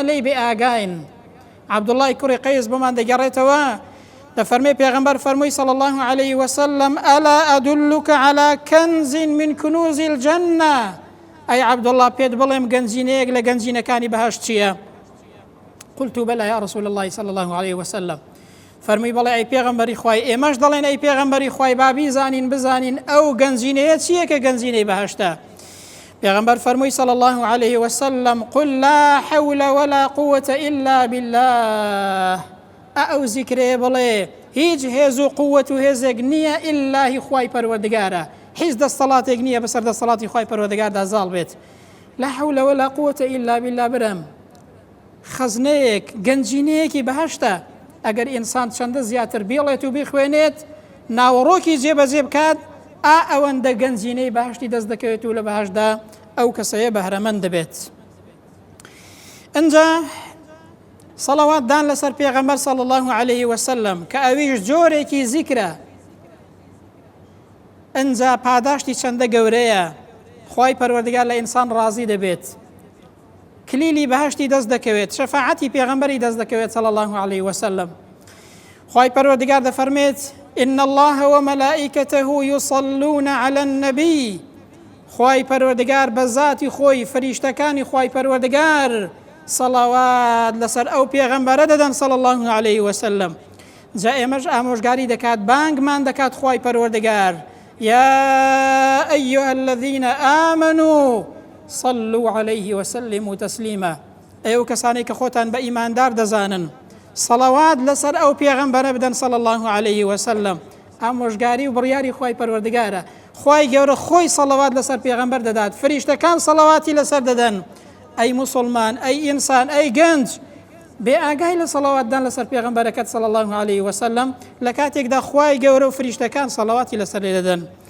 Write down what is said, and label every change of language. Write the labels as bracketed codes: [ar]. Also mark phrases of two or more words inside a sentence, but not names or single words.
[ckb] لێی بێ ئاگاین عەبدوڵڵای کوڕی قەیس بۆمان دەگەڕێتەوە دەفەرمێ پێغەمبەر فەرمووی [ar] صلی الله عليه وسلم ئەلا ئەدلک عەلا کەنز من کنوز الجەنە [ckb] ئەی عەبدوڵڵا پێت بڵێم گەنجینەیەک لە گەنجینەکانی بەهەش چییە [ar] قلت بلى يا رسول الله صلى الله عليه وسلم [ckb] فرمي بڵێ ئەی پێغەمبەری خوای ئێمەش دەڵێن ئەی پێغەمبەری خوای با بیزانین بزانین ئەو گەنجینەیە چییە کە گەنجینەی بەهەشتە پێغەمبەر فەرمووی [ar] صلى الله عليه وسلم قل لا حول ولا قوة إلا بالله [ckb] ئەو زیکرێ بڵێ هیچ هێز و قووەت و هێزێک نییە ئیلای خوای پەروەردگارە هیچ دەستەڵاتێک نییە بەسەر دەستەڵاتی خوای پەروەردگاردا زاڵ بێت [ar] لا حول ولا قوة إلا بالله [ckb] برم خەزنەیەک گەنجینەیەکی بەهەشتە ئەگەر ئینسان چەندە زیاتر بیڵێت و بیخوێنێت ناوەڕۆکی جێبەجێ بکات ئەوەندە گەنجینەی بەهەشتی دەست دەکەوێت و لە بەهەشدا ئەو کەسەیە بەهرەمەند دەبێت ئەنجا سەڵەواتدان لەسەر پێغەمبەر [ar] صلی الله عليه وسلم [ckb] کە ئەویش جۆرێکی زیکرە ئەنجا پاداشتی چەندە گەورەیە خوای پەروەردگار لە ئینسان ڕازی دەبێت کلیلی بەهەشتی دەست دەکەوێت شەفاعەتی پێغەمبەری دەست دەکەوێت [ar] صلی الله عليه وسلم [ckb] خوای پەروەردگار دەفەرمێت [ar] إن الله وملائكته يصلون على النبي [ckb] خوای پەروەردگار بە ذاتی خۆی فریشتەکانی خوای پەروەردگار سەڵاوات لەسەر ئەو پێغەمبەرە دەدەن [ar] صلی الله عليه وسلم [ckb] جا ئێمەش ئامۆژگاری دەکات بانگمان دەکات خوای پەروەردگار [ar] يا أيها الذين آمنوا صلوا عليه وسلموا تسليما [ckb] ئەو کەسانی کە خۆتان بە ئیماندار دەزانن سەڵەوات لەسەر ئەو پێغەمبەرە بدەن [ar] صلی الله عليه وسلم [ckb] ئامۆژگاری و بڕیاری خوای پەروەردگارە خوای گەورە خۆی سەڵەوات لەسەر پێغەمبەر دەدات فریشتەکان سەڵەواتی لەسەر دەدەن ئەی موسڵمان ئەی ئینسان ئەی گەنج بێ ئاگای لە سەڵەواتدان لەسەر پێغەمبەرەکەت [ar] صلی الله عليه وسلم [ckb] لە کاتێکدا خوای گەورە و فریشتەکان سەڵەواتی لەسەر لێ دەدەن